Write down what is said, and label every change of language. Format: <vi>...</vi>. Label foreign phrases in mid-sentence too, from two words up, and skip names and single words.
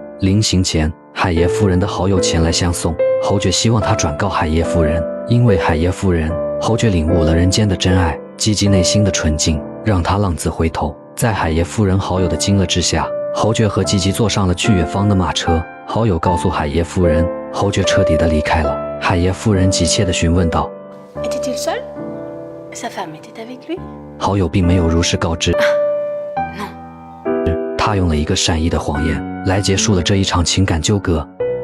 <zh>临行前，海叶夫人的好友前来相送，侯爵希望他转告海叶夫人，因为海叶夫人，侯爵领悟了人间的真爱，吉吉内心的纯净，让他浪子回头。在海叶夫人好友的惊愕之下，侯爵和吉吉坐上了去远方的马车。好友告诉海叶夫人，侯爵彻底的离开了。海叶夫人急切地询问道</zh> <fr>Était-il seul? Sa femme était avec lui?</fr> <zh>好友并没有如实告知，他用了一个善意的谎言来结束了这一场情感纠葛。</zh>